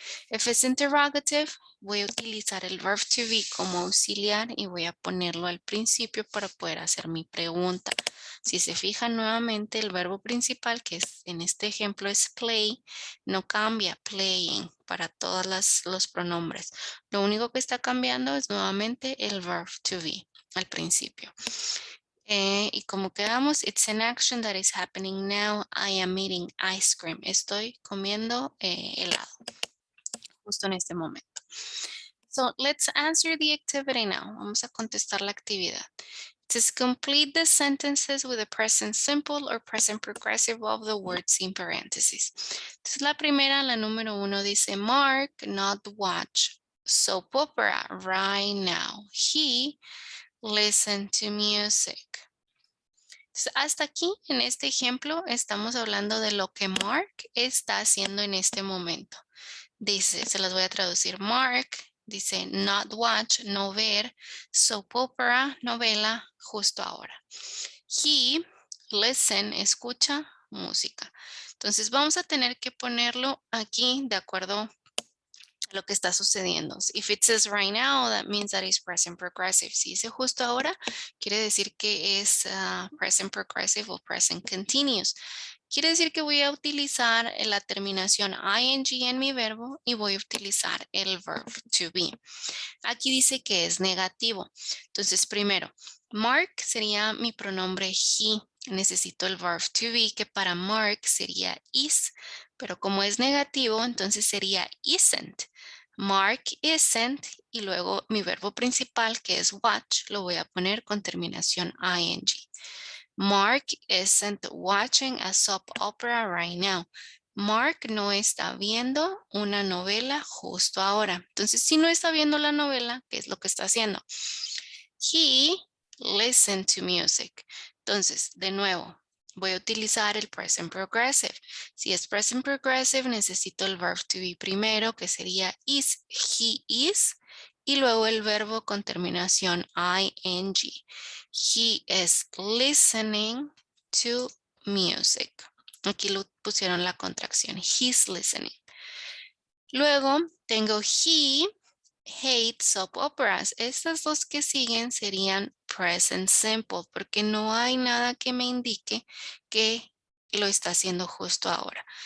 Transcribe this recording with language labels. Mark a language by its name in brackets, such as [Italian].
[English] If it's interrogative, [Spanish] voy a utilizar el verb to be como auxiliar y voy a ponerlo al principio para poder hacer mi pregunta. Si se fijan nuevamente, el verbo principal, que es, en este ejemplo es play, no cambia, playing, para todos los pronombres. Lo único que está cambiando es nuevamente el verb to be al principio. Y como quedamos, [English] it's an action that is happening now. I am eating ice cream. [Spanish] Estoy comiendo helado justo en este momento. [English] So let's answer the activity now. [Spanish] Vamos a contestar la actividad. [English] Just complete the sentences with the present simple or present progressive of the words in parentheses. [Spanish] Entonces la primera, la número 1 dice [English] Mark not watch soap opera right now. He listen to music. [Spanish] Entonces, hasta aquí en este ejemplo estamos hablando de lo que Mark está haciendo en este momento. Dice, se las voy a traducir. Mark dice not watch, no ver, soap opera, novela, justo ahora. [English] He, listen, [Spanish] escucha música. Entonces vamos a tener que ponerlo aquí de acuerdo a lo que está sucediendo. [English] If it says right now, that means that is present progressive. [Spanish] Si dice justo ahora, quiere decir que es present progressive o present continuous. Quiere decir que voy a utilizar la terminación ing en mi verbo y voy a utilizar el verb to be. Aquí dice que es negativo. Entonces, primero, Mark sería mi pronombre he. Necesito el verb to be, que para Mark sería is. Pero como es negativo, entonces sería isn't. [English] Mark isn't. [Spanish] Y luego mi verbo principal, que es watch, lo voy a poner con terminación ing. [English] Mark isn't watching a soap opera right now. [Spanish] Mark no está viendo una novela justo ahora. Entonces, si no está viendo la novela, ¿qué es lo que está haciendo? [English] He listened to music. [Spanish] Entonces, de nuevo, voy a utilizar el present progressive. Si es present progressive, necesito el verb to be primero, que sería is, he is, y luego el verbo con terminación ing. [English] He is listening to music. [Spanish] Aquí lo pusieron la contracción. [English] He's listening. [Spanish] Luego tengo [English] he hates soap operas. [Spanish] Estas dos que siguen serían present simple porque no hay nada que me indique que lo está haciendo justo ahora.